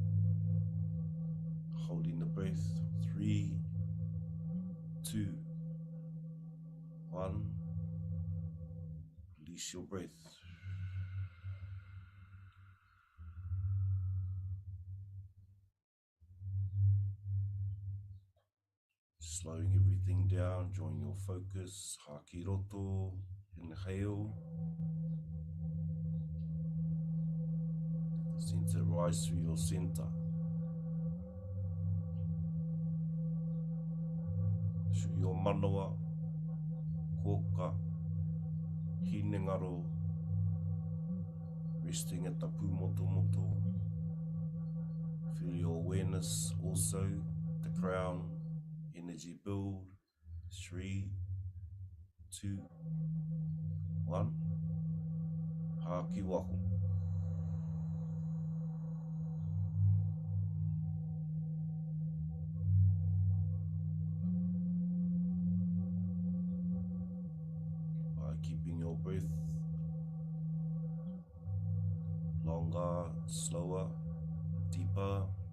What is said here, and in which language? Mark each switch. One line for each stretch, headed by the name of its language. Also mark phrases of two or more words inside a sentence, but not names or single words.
English: Holding the breath. 3, 2, 1. Release your breath. Slowing everything down, drawing your focus.
Māori: Hā ki roto.
English: Inhale. Sense it rise through your center. Through your
Māori: manawa, koka, Hinengaro.
English: resting at the pūmotomoto. Feel your awareness also, the crown, energy build. 3, 2, 1.
Māori: Hāki waho.
English: By keeping your breath longer, slower, deeper.